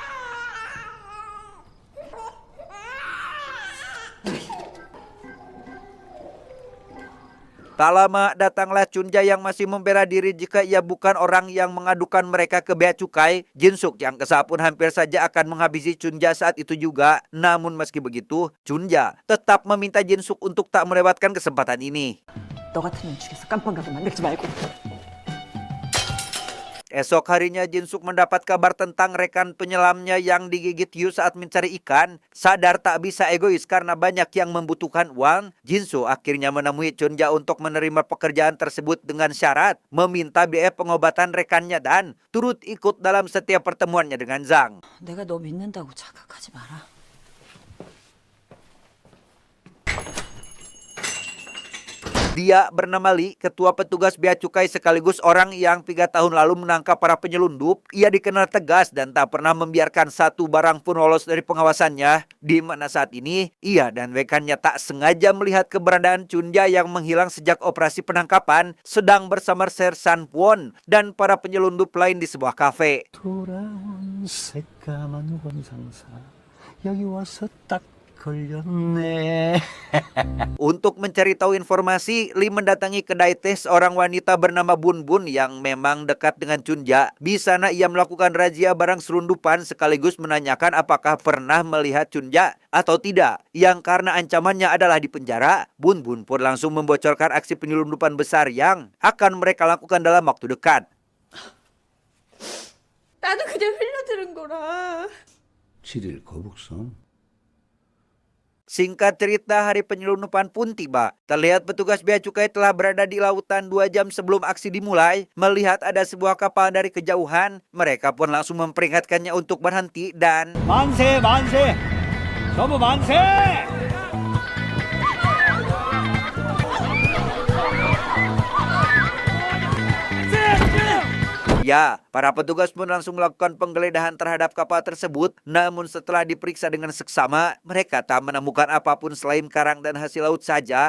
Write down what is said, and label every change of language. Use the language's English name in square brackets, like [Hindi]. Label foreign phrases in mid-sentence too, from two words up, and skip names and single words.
[Indonesian] Tak lama datanglah Chunja yang masih membela diri jika ia bukan orang yang mengadukan mereka ke bea cukai. Jin Suk yang kesal pun hampir saja akan menghabisi Chunja saat itu juga. Namun meski begitu, Chunja tetap meminta Jin Suk untuk tak melewatkan kesempatan ini. [Korean] 너 같으면 죽여서 깜빵 가게 만들지 말고. [Indonesian] Esok harinya Jin Suk mendapat kabar tentang rekan penyelamnya yang digigit hiu saat mencari ikan. Sadar tak bisa egois karena banyak yang membutuhkan uang, Jin Suk akhirnya menemui Chunja untuk menerima pekerjaan tersebut dengan syarat meminta biaya pengobatan rekannya dan turut ikut dalam setiap pertemuannya dengan Zhang. [Korean] 내가 너 믿는다고 착각하지 마라. [Indonesian] Dia bernama Lee, ketua petugas bea cukai sekaligus orang yang 3 tahun lalu menangkap para penyelundup. Ia dikenal tegas dan tak pernah membiarkan satu barang pun lolos dari pengawasannya. Di mana saat ini, ia dan rekannya tak sengaja melihat keberadaan Chunja yang menghilang sejak operasi penangkapan sedang bersama Sersan Kwon dan para penyelundup lain di sebuah kafe. [Korean] 돌아온 새까만 원상사 여기 와서 딱 걸렸네. [Indonesian] Untuk mencari tahu informasi, Lee mendatangi kedai teh seorang wanita bernama Bun Bun yang memang dekat dengan Chunja. Di sana ia melakukan razia barang selundupan sekaligus menanyakan apakah pernah melihat Chunja atau tidak. Yang karena ancamannya adalah di penjara, Bun Bun pun langsung membocorkan aksi penyelundupan besar yang akan mereka lakukan dalam waktu dekat. [Korean] 나도 그냥 흘려들은 거라. 7일 거북선. [Indonesian] Singkat cerita, hari penyelundupan pun tiba. Terlihat petugas bea cukai telah berada di lautan 2 jam sebelum aksi dimulai. Melihat ada sebuah kapal dari kejauhan, mereka pun langsung memperingatkannya untuk berhenti dan [Korean] 만세 만세 전부 만세. [Indonesian] ya, para petugas pun langsung melakukan penggeledahan terhadap kapal tersebut. Namun setelah diperiksa dengan seksama, mereka tak menemukan apapun selain karang dan hasil laut saja.